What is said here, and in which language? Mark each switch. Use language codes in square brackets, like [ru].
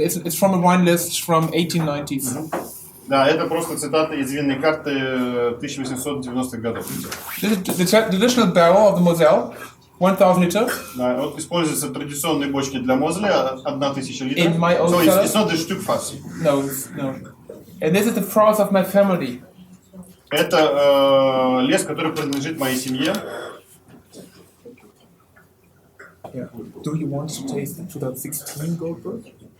[en] it's from a wine list from 1890s. [ru] Да, это просто цитата из винной карты 1890-х годов. [en] This is the traditional barrel of the Moselle, 1000 liter. [ru] Да, вот используются традиционные бочки для Мозеля, 1000 литров. [en] In my own So cellar? it's not the Stückfass. No, no. And this is the forest of my family. [ru] Это лес, который принадлежит моей семье. [en] Yeah. Do you want to taste the 2016 Goldberg?